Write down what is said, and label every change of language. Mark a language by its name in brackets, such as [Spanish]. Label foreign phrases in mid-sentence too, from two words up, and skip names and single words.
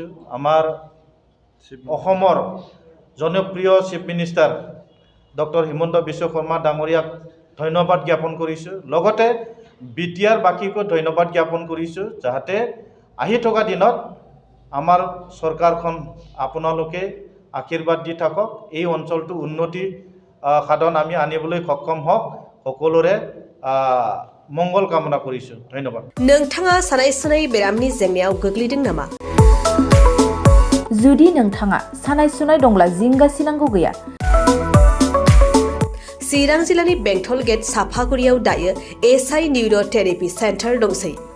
[Assamese] আমাৰ অসমৰ জনপ্ৰিয় [English] chief minister doctor [Assamese] হিমন্ত বিশ্ব শৰ্মা ডাঙৰীয়াক ধন্যবাদ জ্ঞাপন কৰিছোঁ। লগতে BTR বাকীকো ধন্যবাদ জ্ঞাপন কৰিছোঁ, যাতে আহি থকা দিনত আমাৰ চৰকাৰখন আপোনালোকে আশীৰ্বাদ দি থাকক, এই অঞ্চলটো উন্নতি সাধন আমি আনিবলৈ সক্ষম হওক, সকলোৰে মংগল কামনা কৰিছু। ধন্যবাদ। [Bodo] नोंथाङा सानाय सुनाय बेरामनि जेंनायाव गोग्लैदों नामा? जुदि नोंथाङा सानाय सुनाय दंब्ला जिंगासिनांगौ गैया। चिरां जिल्लानि बेंटल गेट साफागुरियाव दायो SI [English] neurotherapy centre [Bodo] दंसै।